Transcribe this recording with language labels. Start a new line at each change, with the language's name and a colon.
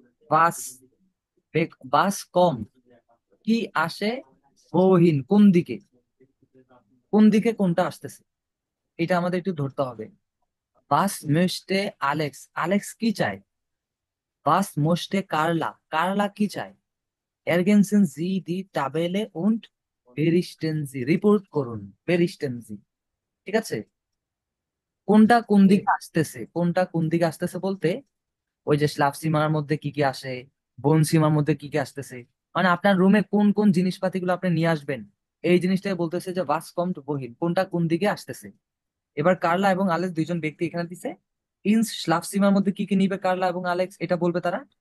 Bangla: বাস, বাস কম, কি আসে? wohin কোন দিকে, কোন দিকে কোনটা আসতেছে, এটা আমাদের একটু ধরতে হবে। বাস möchte আলেক্স, আলেক্স কি চায়? বাস möchte কার্লা, কার্লা কি চায়?
German: ergänzen Sie die Tabelle und berichten Sie,
Bangla: report করুন,
German: berichten Sie,
Bangla: ঠিক আছে? কোনটা কোন দিকে আসতেছে, কোনটা কোন দিকে আসতেছে বলতে ওই যে স্লাভ সীমার মধ্যে কি কি আসে, বোন সীমার মধ্যে কি কি আসতেছে, মানে আপনার রুমে কোন কোন জিনিসপাতিগুলো আপনি নিয়ে আসবেন, এই জিনিসটাই বলতেছে যে ভাস কমট বহিন, কোনটা কোন দিকে আসতেছে। এবার কার্লা এবং আলেক্স দুইজন ব্যক্তি এখানে দিছে। ইন স্লাভ সীমার মধ্যে কি কি নিবে কার্লা এবং আলেক্স, এটা বলবে তারা।